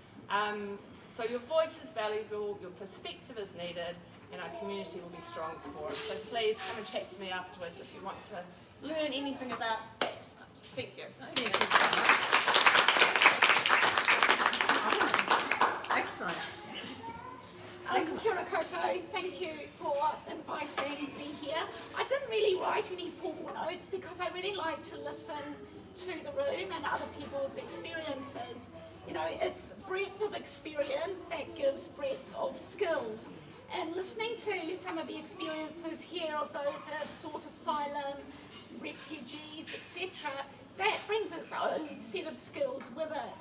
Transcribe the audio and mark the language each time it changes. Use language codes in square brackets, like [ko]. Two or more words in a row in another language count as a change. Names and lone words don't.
[en] So your voice is valuable, your perspective is needed, and our community will be strong for it. So please come and chat to me afterwards if you want to learn anything about that. Thank you. Excellent. [mi] Kia ora koutou, [en] thank you for inviting me here. I didn't really write any formal notes because I really like to listen to the room and other people's experiences. You know, it's breadth of experience that gives breadth of skills. And listening to some of the experiences here of those that have sought asylum, refugees, etc., that brings its own set of skills with it.